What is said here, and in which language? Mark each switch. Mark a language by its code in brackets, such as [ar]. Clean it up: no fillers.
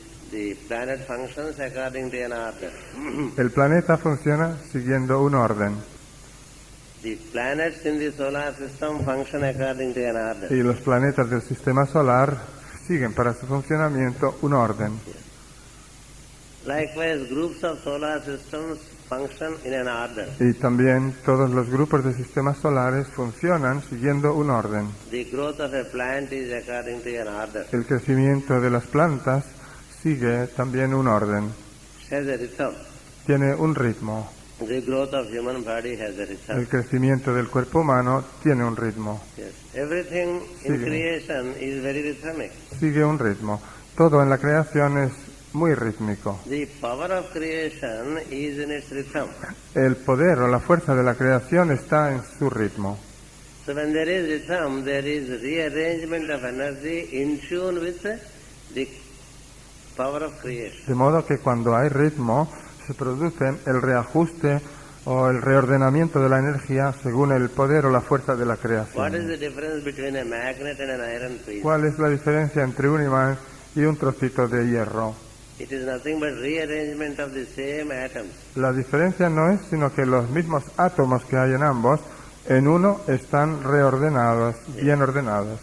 [en] The planet functions according to an order. [es] El planeta funciona siguiendo un orden. [en] The planets in the solar system function according to an order. [es] Y los planetas del sistema solar siguen para su funcionamiento un orden. [en] Likewise, groups of solar systems function in an order. [es] Y también todos los grupos de sistemas solares funcionan siguiendo un orden. [en] The growth of a plant is according to an order. [es] El crecimiento de las plantas sigue también un orden. [en] It has a rhythm. [es] Tiene un ritmo. [en] The growth of human body has a rhythm. [es] El crecimiento del cuerpo humano tiene un ritmo. [en] Yes. Everything in [es] Sigue. [en] creation is very rhythmic. [es] Sigue un ritmo. Todo en la creación es muy rítmico. [en] The power of creation is in its rhythm. [es] El poder o la fuerza de la creación está en su ritmo. [en] So when there is rhythm, there is rearrangement of energy in tune with the power of creation. [es] De modo que cuando hay ritmo, se produce el reajuste o el reordenamiento de la energía según el poder o la fuerza de la [en] What is [es] creación. [en] the difference between a magnet and an iron piece? [es] ¿Cuál es la diferencia entre un imán y un trocito de hierro? [en] It is nothing but rearrangement of the same atoms. [es] La diferencia no es sino que los mismos átomos que hay en ambos, en uno están reordenados, bien ordenados.